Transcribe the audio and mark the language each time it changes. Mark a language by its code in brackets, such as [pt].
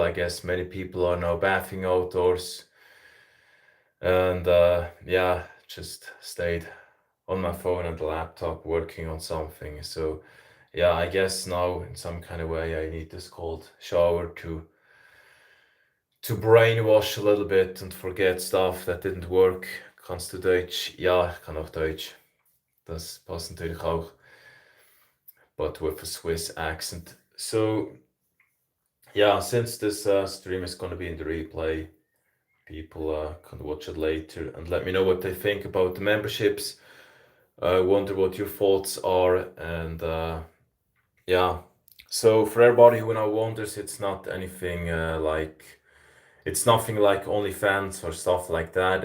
[en] I guess many people are now bathing outdoors. And just stayed on my phone and the laptop working on something. So I guess now in some kind of way I need this cold shower to brainwash a little bit and forget stuff that didn't work. [de] Kannst du Deutsch? Ja, ich kann auch Deutsch. Das passt natürlich auch. [en] But with a Swiss accent. So since this stream is going to be in the replay, people can watch it later and let me know what they think about the memberships. I wonder what your thoughts are. And so for everybody who now wonders, it's not anything it's nothing like OnlyFans or stuff like that.